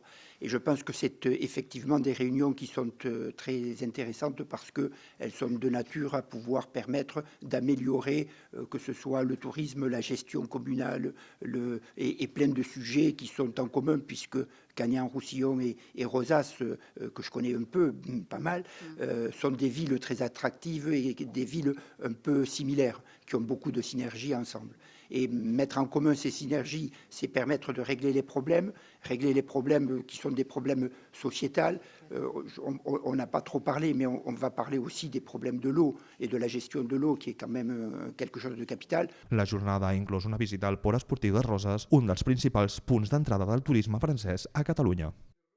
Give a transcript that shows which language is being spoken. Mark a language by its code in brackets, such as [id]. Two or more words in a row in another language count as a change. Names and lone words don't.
[fr] Et je pense que c'est effectivement des réunions qui sont très intéressantes parce qu'elles sont de nature à pouvoir permettre d'améliorer que ce soit le tourisme, la gestion communale et plein de sujets qui sont en commun puisque Canet-en-Roussillon et Rosas, que je connais un peu, pas mal, sont des villes très attractives et des villes un peu similaires qui ont beaucoup de synergies ensemble. Et mettre en commun ces synergies, c'est permettre de régler les problèmes qui sont des problèmes sociétals. On n'a pas trop parlé, mais on va parler aussi des problèmes de l'eau et de la gestion de l'eau, qui est quand même quelque chose de capital. [ca] La jornada ha inclòs una visita al port esportiu de Roses, un dels principals punts d'entrada del turisme francès a Catalunya.